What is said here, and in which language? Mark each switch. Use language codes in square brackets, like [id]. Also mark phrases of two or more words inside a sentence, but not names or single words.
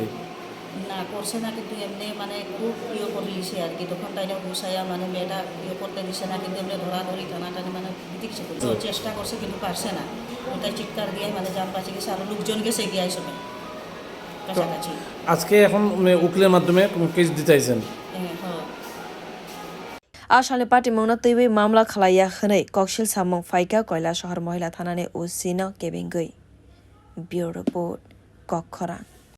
[bn] না করছে না কিন্তু এমনি মানে খুব করে দিছে আর কি তখন তাই না ঘুষাইয়া মানে মেয়েটা করতে দিছে না কিন্তু এমনি ধরাধরি টানাটানি মানে দিচ্ছে চেষ্টা করছে কিন্তু পারছে না ওটাই চিৎকার দিয়ে মানে যান বাঁচে গেছে আরও লোকজন গেছে গিয়ে সবাই কাছাকাছি আজকে এখন উকিলের মাধ্যমে কেস দিতে আইছেন [trp] Ashale Party Mona TV Mamla Khalaya Khane Kokshil Samong Faika Koila Shahar Mohila Thanane Usino Kebingui Bureau Report Kokkhora